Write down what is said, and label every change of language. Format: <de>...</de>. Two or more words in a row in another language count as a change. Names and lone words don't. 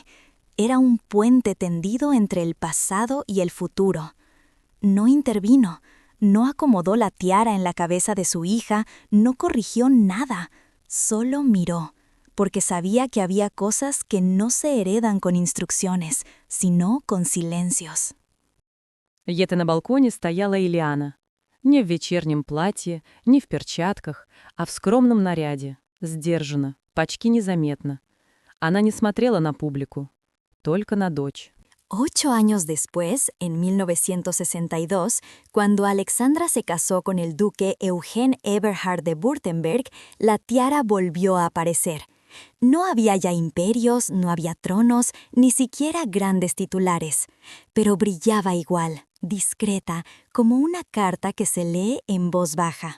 <es>Era un puente tendido entre el pasado y el futuro. No intervino, no acomodó la tiara en la cabeza de su hija, no corrigió nada, solo miró, porque sabía que había cosas que no se heredan con instrucciones, sino con silencios.</es> <ru>Где-то на балконе стояла Ильяна. Не в вечернем платье, не в перчатках, а в скромном наряде. Сдержанно, почти незаметно. Она не смотрела на публику, только на дочь.</ru> <es>8 años después, en 1962, cuando Alexandra se casó con el duque Eugen Eberhard de Württemberg, la tiara volvió a aparecer. No había ya imperios, no había tronos, ni siquiera grandes titulares, pero brillaba igual, discreta, como una carta que se lee en voz baja.</es>